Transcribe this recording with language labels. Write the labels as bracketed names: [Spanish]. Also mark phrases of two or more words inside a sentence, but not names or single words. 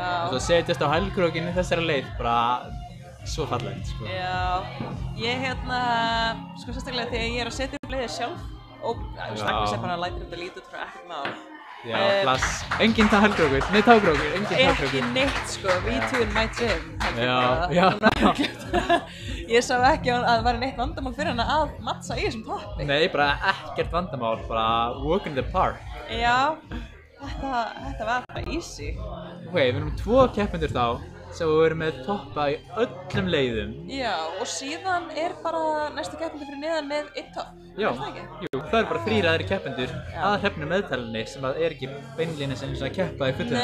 [Icelandic] Og svo setjast á hælkrókinn í þessari leið, bara svo fallegt, sko. Já, ég sko sérstaklega þegar ég er að setja upp leiðir sjálf og Agnes bara lætur þetta lítið út frá ekkert mál. Já, plass. Enginn hælkrókur, nei tákrókur, enginn tákrókur. Ekki neitt, sko, [English] we two in my gym. [Icelandic] Já. Ég sá ekki að það væri neitt vandamál fyrir hana að mattsa í þessum toppi. Nei, bara ekkert vandamál, bara [English] walk in the park. [Icelandic] Já, þetta var bara easy. Ok, við erum 2 keppendur þá sem við erum með toppa í öllum leiðum. Já, og síðan er bara næstu keppendur fyrir neðan með 1 topp. Já, það ekki? Jú, það eru bara 3 aðrir keppendur að hrefnu meðtalinni sem að er ekki beinlínis eins og að keppa í fullum.